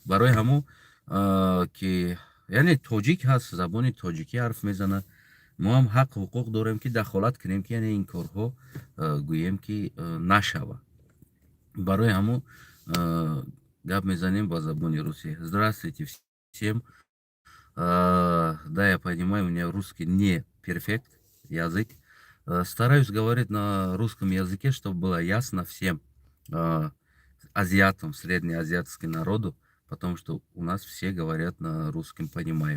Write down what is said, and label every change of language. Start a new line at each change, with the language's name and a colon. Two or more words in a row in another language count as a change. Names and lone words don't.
Tajik: برای همو که یعنی تاجیک هست، زبان تاجیکی حرف میزنه، ما هم حق حقوق داریم که دخالت کنیم که یعنی این کارها گوییم که نشوه. برای همو гап میزنیم با زبان روسی.
Russian: Здравствуйте всем. Да, я понимаю, у меня русский не перфект язык. Стараюсь говорить на русском языке, чтобы было ясно всем азиатам, среднеазиатским народу, потому что у нас все говорят на русском, понимают.